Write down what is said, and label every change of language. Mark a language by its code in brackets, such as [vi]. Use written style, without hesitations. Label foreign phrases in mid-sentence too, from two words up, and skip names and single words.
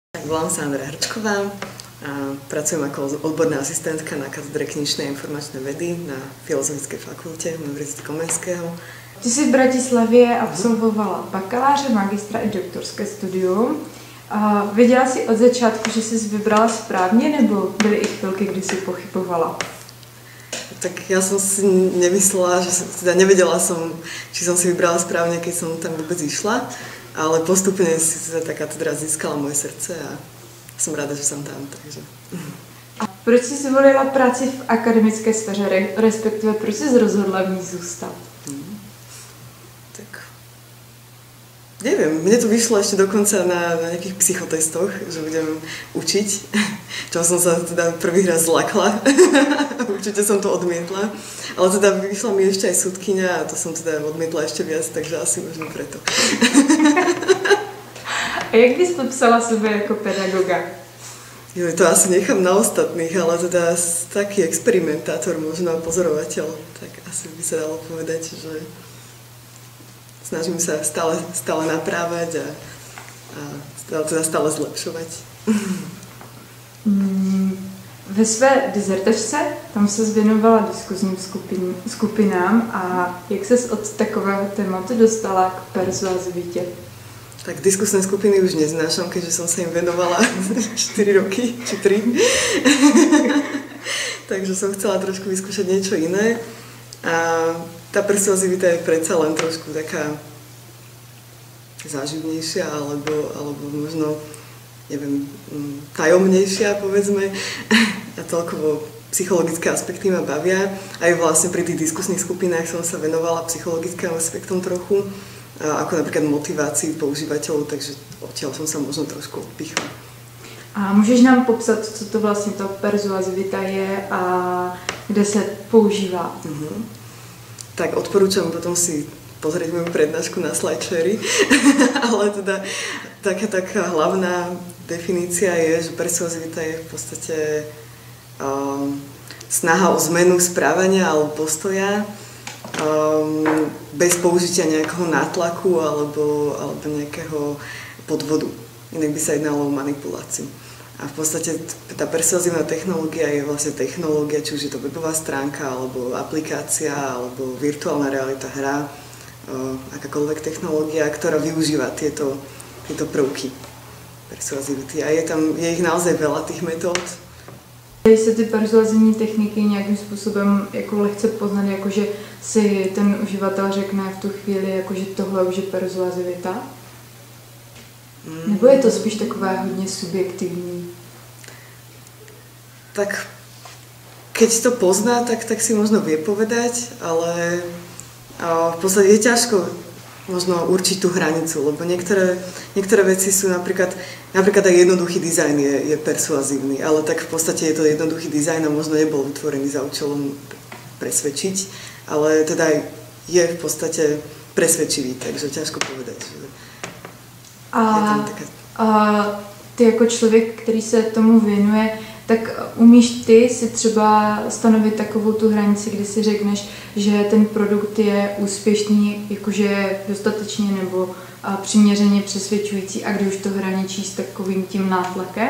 [sk] volám sa Andrea Hrčková a pracujem ako odborná asistentka na katedre knižnej a informačnej vedy na Filozofickej fakulte Univerzity Komenského. [cs] Ty jsi v Bratislavě absolvovala bakaláře, magistra i doktorské studium. A věděla jsi od začátku, že jsi vybrala správně, nebo byly i chvilky, kdy jsi pochybovala? [sk] Tak ja som si nemyslela, teda nevedela som, či som si vybrala správne, keď som tam vôbec išla, ale postupne si teda tá katedra získala moje srdce a som rada, že som tam. Takže. [cs] A proč jsi zvolila práci v akademické sféře, respektive proč jsi rozhodla v ní zůstat? [sk] Tak neviem, mne to vyšlo ešte dokonca na nejakých psychotestoch, že budem učiť, čo som sa teda prvý raz zlakla. Určite som to odmietla, ale teda vyšla mi ešte aj sudkyňa a to som teda odmietla ešte viac, takže asi možno preto. [cs] A jak bys popsala sebe jako pedagoga? [sk] Jo, to asi nechám na ostatných, ale teda taký experimentátor, možno pozorovateľ, tak asi by sa dalo povedať, že snažím sa stále naprávať a teda stále zlepšovať. [cs] Ve své dizertačce tam se věnovala diskuzním skupinám a jak ses od takového tématu dostala k persuazivitě? [sk] Tak diskusné skupiny už neznášam, keďže som sa im venovala 4 roky, či 3. Takže som chcela trošku vyskúšať niečo iné. A tá persuazivita je predsa len trošku taká záživnejšia, alebo možno, neviem, tajomnejšia, povedzme. A celkovo psychologické aspekty ma bavia. Aj vlastne pri tých diskusných skupinách som sa venovala psychologickým aspektom trochu, ako napríklad motivácii používateľov, takže odtiaľ som sa možno trošku odpichla. [cs] A můžeš nám popsat, co to vlastně ta persuazivita je a kde se používá? [sk] Tak odporúčam potom si pozrieť moju prednášku na SlideShare, ale teda taká hlavná definícia je, že persuazivita je v podstate snaha o zmenu správania alebo postoja bez použitia nejakého nátlaku alebo nejakého podvodu. Inak by sa jednalo o manipuláciu. A v podstate tá persuazívna technológia je vlastne technológia, či už je to webová stránka, alebo aplikácia, alebo virtuálna realita, hra, akákoľvek technológia, ktorá využíva tieto prvky persuazivity. A je ich naozaj veľa tých metód. [cs] Dají se ty persuazivní techniky nějakým způsobem jako lehce poznat, jakože si ten uživatel řekne v tu chvíli, jakože tohle už je persuazivita? Nebo je to spíš takové hodně subjektivní? [sk] Tak keď to pozná, tak si možno vie povedať, ale v podstate je ťažko možno určiť tú hranicu, lebo niektoré veci sú napríklad aj jednoduchý dizajn je persuazívny, ale tak v podstate je to jednoduchý dizajn a možno nebol vytvorený za účelom presvedčiť, ale teda je v podstate presvedčivý, takže ťažko povedať. [cs] A ty jako člověk, který se tomu věnuje, tak umíš ty si třeba stanovit takovou tu hranici, kdy si řekneš, že ten produkt je úspěšný, jakože dostatečně nebo přiměřeně přesvědčující a kdy už to hraničí s takovým tím nátlakem?